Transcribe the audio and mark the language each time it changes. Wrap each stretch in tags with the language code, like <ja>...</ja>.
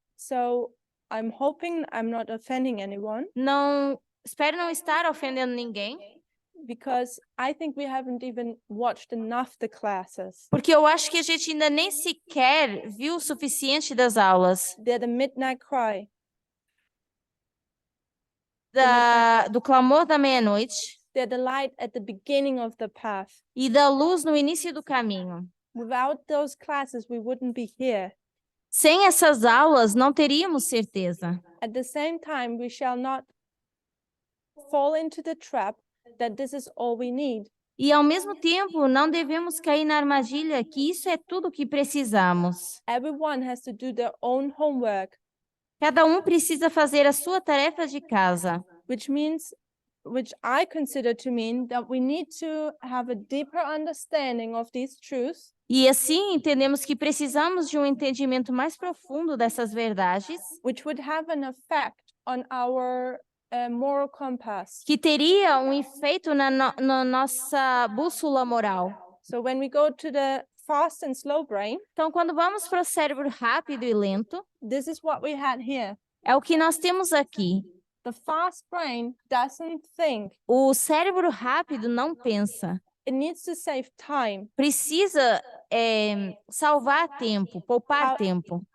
<en>So I'm hoping I'm not offending anyone,</en> <pt>Espero não estar ofendendo ninguém,</pt> <en>because I think we haven't even watched enough the classes.</en> <pt>porque eu acho que a gente ainda nem sequer viu o suficiente das aulas.</pt> <en>They're the midnight cry.</en> <pt>Do clamor da meia-noite</pt> <en>They're the light at the beginning of the path.</en> <pt>e da luz no início do caminho.</pt> <en>Without those classes, we wouldn't be here.</en> <pt>Sem essas aulas, não teríamos certeza.</pt> <en>At the same time, we shall not fall into the trap that this is all we need.</en> <pt>E, ao mesmo tempo, não devemos cair na armadilha que isso é tudo que precisamos.</pt> <en>Everyone has to do their own homework,</en> <pt>Cada um precisa fazer a sua tarefa de casa.</pt> <en>which I consider to mean that we need to have a deeper understanding of these truths.</en> <pt>E assim entendemos que precisamos de um entendimento mais profundo dessas verdades,</pt> <en>Which would have an effect on our moral compass.</en> <pt>que teria um efeito na nossa bússola moral.</pt> <en>So when we go to the fast and slow brain,</en> <pt>Então, quando vamos para o cérebro rápido e lento,</pt> <en>this is what we had here.</en> <pt>é o que nós temos aqui.</pt> <en>The fast brain doesn't think.</en> <pt>O cérebro rápido não pensa.</pt> <en>It needs to save time.</en> <pt>Precisa salvar tempo, poupar tempo.</pt>